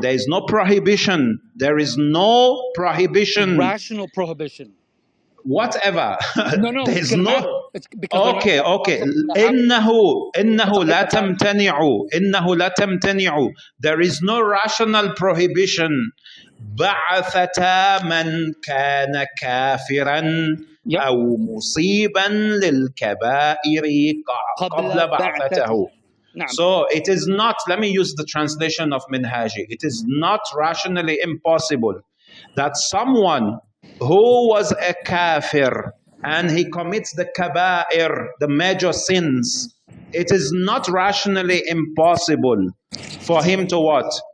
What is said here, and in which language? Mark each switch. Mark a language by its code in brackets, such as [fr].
[en] There is no prohibition. There is no prohibition. Rational prohibition. Whatever. No. There is no. It's because [ar] okay. إنه لا تمتنع. إنه لا تمتنع. [en] There is no rational prohibition. [ar] بعثة من كان كافرا أو مصيبا للكبائر قبل بعثته. [en] So it is not, let me use the translation of Minhaji, it is not rationally impossible that someone who was a kafir and he commits the kaba'ir, the major sins, it is not rationally impossible for him to what?